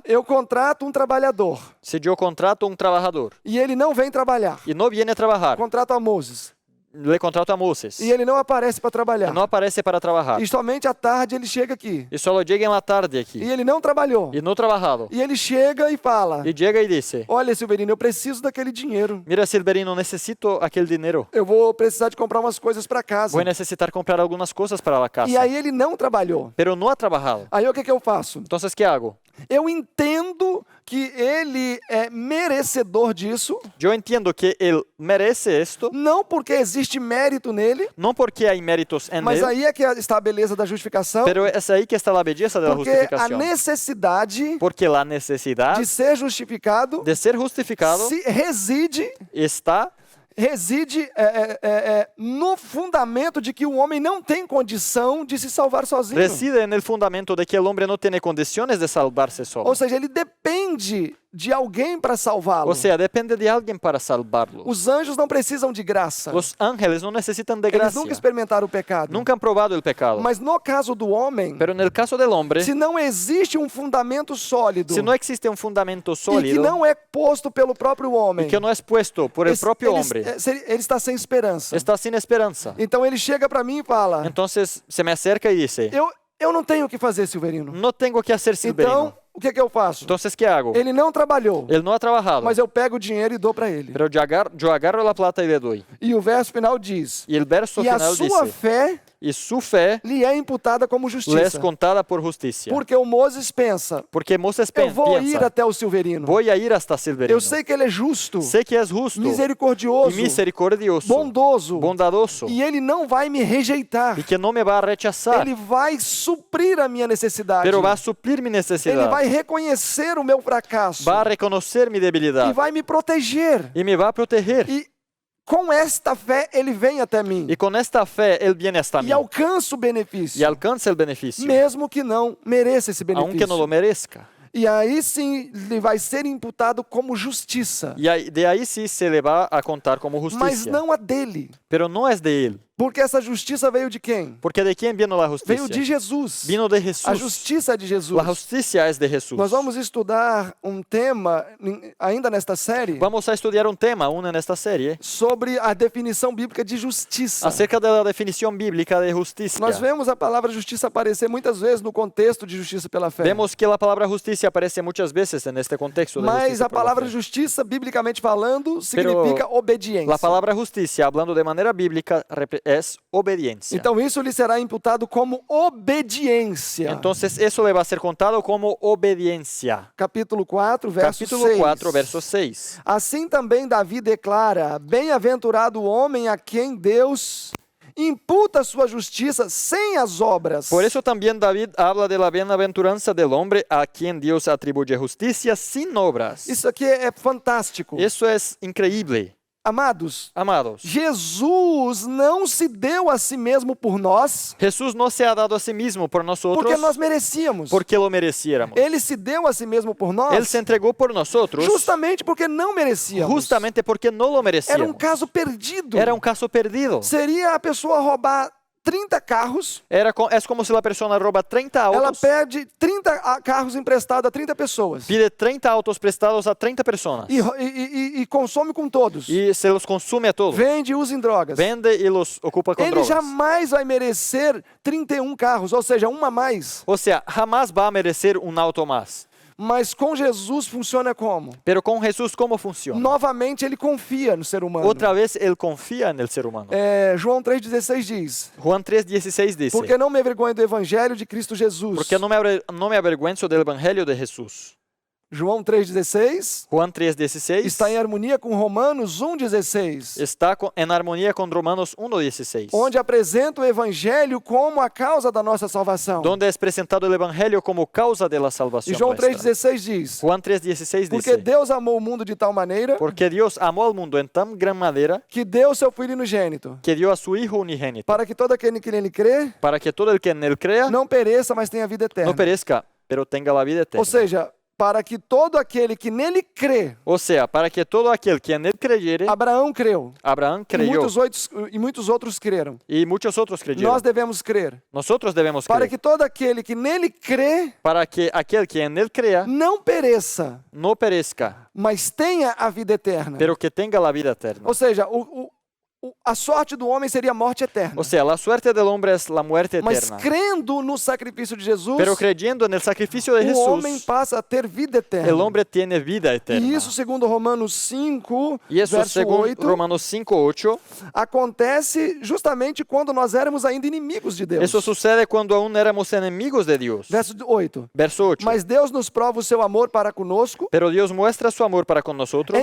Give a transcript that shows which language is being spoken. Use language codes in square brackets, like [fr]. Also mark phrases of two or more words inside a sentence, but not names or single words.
[pt] eu contrato um trabalhador [es] si yo contrato un trabajador [pt] e ele não vem trabalhar. [es] y no viene a trabajar, [pt] Contrato a Moses [es] le contrato a Moisés [pt] e ele não aparece para [es] y [pt] trabalhar. [es] no aparece para trabajar [pt] E somente à tarde ele chega aqui. [es] y solo llega en la tarde [pt] E [es] aquí [pt] ele não trabalhou. [es] y no trabajado [pt] E ele chega e fala: [es] y llega y dice, [pt] Olha, Silverino, eu preciso daquele dinheiro. [es] mira Silverino, necesito aquel dinero, [pt] Eu vou precisar de comprar umas coisas para casa. [es] voy a necesitar comprar algunas cosas para la [pt] E [es] casa, [pt] aí ele não trabalhou. [es] pero no ha trabajado. [pt] Aí o que eu faço? [es] Entonces, ¿qué hago? [pt] Eu entendo que ele é merecedor disso, [es] Yo entiendo que él merece esto, [pt] não porque existe mérito nele, [es] no porque hay méritos en [pt] mas [es] él, [pt] aí é que está a beleza da justificação, [es] pero es ahí que está la belleza de la [pt] porque a [es] justificación. [pt] necessidade [es] Porque la necesidad [pt] de ser justificado [es] de ser justificado [pt] reside no fundamento de que o homem não tem condição de se salvar sozinho. [es] reside en el fundamento de que el hombre no tiene condiciones de salvarse solo. [pt] Ou seja, ele depende de alguém para salvá-lo. [es] O sea, depende de alguien para salvarlo. [pt] Os anjos não precisam de graça. [es] Los ángeles no necesitan de [pt] Eles [es] gracia. [pt] nunca experimentaram o pecado. [es] Nunca han probado el pecado. [pt] Mas no caso do homem, [es] Pero en el caso del hombre, [pt] se não existe um fundamento sólido [es] si no existe un fundamento [pt] e que [es] sólido [pt] não é posto pelo próprio homem, [es] y que no es puesto por el propio hombre, [pt] ele está sem esperança. [es] está sin esperanza. [pt] Então ele chega para mim e fala: [es] Entonces se me acerca y dice, [pt] eu não tenho o que fazer, Silverino. [es] no tengo que hacer Silverino. [pt] Então, o que eu faço? [es] Entonces, ¿qué hago? [pt] Ele não trabalhou, [es] Él no ha trabajado, [pt] mas eu pego o dinheiro e dou para ele. [es] pero yo agarro la plata y le doy. [pt] E o verso final diz: [es] Y el verso [pt] e a [es] final [pt] sua [es] dice, [pt] fé [es] y su fe [pt] lhe é imputada como [es] le es [pt] justiça. [es] contada por justicia. [pt] Porque o Moses pensa: [es] Porque Moses [pt] eu vou ir [es] piensa, [pt] até o Silverino. [es] voy a ir hasta Silverino. [pt] Eu sei que ele é justo, [es] Sé que es justo [pt] misericordioso, [es] y misericordioso, [pt] bondoso, [es] bondadoso, [pt] e ele não vai me rejeitar. [es] y que no me va a rechazar, [pt] Ele vai suprir a minha necessidade. [es] pero va a suplir mi [pt] Ele [es] necesidad, [pt] vai reconhecer o meu fracasso [es] va a reconocer mi [pt] e [es] debilidad [pt] vai me proteger. [es] y me va a proteger. [pt] E com esta fé ele vem até mim [es] Y con esta fe Él viene hasta mí [pt] e alcança o benefício, [es] y alcanza el beneficio, [pt] mesmo que não mereça esse [es] aunque no lo [pt] benefício. [es] merezca. [pt] E aí sim lhe vai ser imputado como justiça, [es] Y de ahí sí se le va a contar como [pt] mas [es] justicia, [pt] não a dele. [es] pero no es de Él. [pt] Porque essa justiça veio de quem? [es] Porque ¿de quién vino la [pt] Veio de [es] justicia? [pt] Jesus. [es] Vino de [pt] A [es] Jesús. [pt] justiça é de Jesus. [es] La justicia es de Jesús. [pt] Nós vamos estudar um tema ainda nesta série [es] Vamos a estudiar un tema aún en esta serie [pt] sobre a definição bíblica de justiça. [es] acerca de la definición bíblica de justicia. [pt] Nós vemos a palavra justiça aparecer muitas vezes no contexto de justiça pela fé. [es] Vemos que la palabra justicia aparece muchas veces en este contexto de [pt] Mas [es] justicia [pt] a [es] por la [pt] palavra [es] fe. [pt] justiça, biblicamente falando, significa obediência. [es] La palabra justicia, hablando de manera bíblica, es obediencia. [pt] Então isso lhe será imputado como obediência. [es] Entonces eso le va a ser contado como obediencia. [pt] Capítulo 4, verso [es] Capítulo [pt] 6. [es] 4, verso 6. [pt] Assim também Davi declara: bem-aventurado o homem a quem Deus imputa sua justiça sem as obras. [es] Por eso también David habla de la bienaventuranza del hombre a quien Dios atribuye justicia sin obras. [pt] Isso aqui é fantástico. [es] Eso es increíble. [pt] Amados, [es] Amados, [pt] Jesus não se deu a si mesmo por nós [es] Jesús no se ha dado a sí mismo por nosotros [pt] porque nós merecíamos. [es] porque lo mereciéramos. [pt] Ele se deu a si mesmo por nós [es] Él se entregó por nosotros [pt] justamente porque não merecíamos. [es] justamente porque no lo [pt] Era um [es] merecíamos. [pt] caso perdido. [es] Era un caso perdido. [pt] Seria a pessoa roubar 30 carros, [es] Es como si la persona roba 30 [pt] ela [es] autos, [pt] pede 30 carros emprestados a 30 pessoas [es] pide 30 autos prestados a 30 personas [pt] e consome com todos. [es] y se los consume a todos. [pt] Vende e usa em drogas. [es] Vende y los ocupa con [pt] Ele [es] drogas. [pt] jamais vai merecer 31 carros, ou seja, uma a mais. [es] O sea, jamás va a merecer un auto más. [pt] Mas com Jesus funciona como? [es] Pero con Jesús, ¿cómo funciona? [pt] Novamente ele confia no ser humano. [es] Otra vez Él confía en el ser humano. [pt] João 3,16 diz: [es] Juan 3:16 dice, [pt] porque não me envergonho do evangelho de Cristo Jesus. [es] porque no me avergüenzo del evangelio de Jesús. [pt] João 3,16 [es] Juan 3:16 [pt] está em harmonia com Romanos 1,16, [es] está en armonía con Romanos 1:16, [pt] onde apresenta o evangelho como a causa da nossa salvação. [es] donde es presentado el evangelio como causa de la [pt] E [es] salvación [pt] João [es] nuestra. [pt] 3,16 diz: [es] Juan 3:16 [pt] porque [es] dice, [pt] Deus amou o mundo de tal maneira [es] porque Dios amó al mundo en tan gran manera [pt] que deu seu Filho unigênito, [es] que dio a su Hijo unigénito, [pt] para que todo aquele que nele crê [es] para que todo el que en él crea [pt] não pereça, mas tenha vida eterna. [es] no perezca, pero tenga la vida eterna. [pt] Ou seja, para que todo aquele que nele crê, [es] O sea, para que todo aquel que en él creyere, [pt] Abraão creu, [es] Abraham [pt] e [es] creyó [pt] muitos outros creram. [es] y muchos otros creyeron. [pt] Nós devemos crer. [es] Nosotros debemos [pt] Para [es] creer [pt] que todo aquele que nele crê [es] para que aquel que en él crea [pt] não pereça, [es] no perezca, [pt] mas tenha a vida eterna. [es] pero que tenga la vida eterna. [pt] Ou seja, a sorte do homem seria a morte eterna. [es] O sea, la suerte del hombre es la muerte [pt] Mas [es] eterna. [pt] crendo no sacrifício de Jesus, [es] Pero creyendo en el sacrificio de [pt] o homem [es] Jesús, [pt] passa a ter vida eterna. [es] el hombre tiene vida eterna. [pt] E isso, segundo Romanos 5, [es] Y eso, [pt] verso [es] según [pt] 8, [es] Romanos 5:8, [pt] acontece justamente quando nós éramos ainda inimigos de Deus. [es] eso sucede cuando aún éramos enemigos de Dios. [pt] Verso 8. [es] Verso 8. [pt] Mas Deus nos prova o seu amor para conosco, [es] Pero Dios muestra su amor para con nosotros